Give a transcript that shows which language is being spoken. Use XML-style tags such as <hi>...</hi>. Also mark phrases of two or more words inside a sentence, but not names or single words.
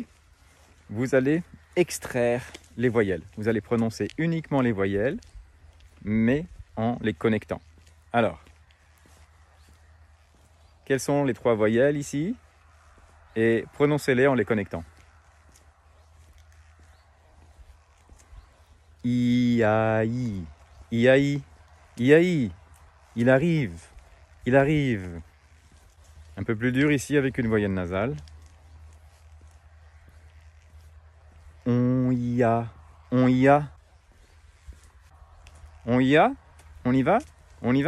<fr>Vous allez extraire les voyelles. Vous allez prononcer uniquement les voyelles, mais en les connectant. Alors, quelles sont les 3 voyelles ici? Et prononcez-les en les connectant. I-A-I, I-A-I, I-A-I, il arrive, il arrive. Un peu plus dur ici avec une voyelle nasale. On y a, on y a. On y a? On y va? On y va?</fr>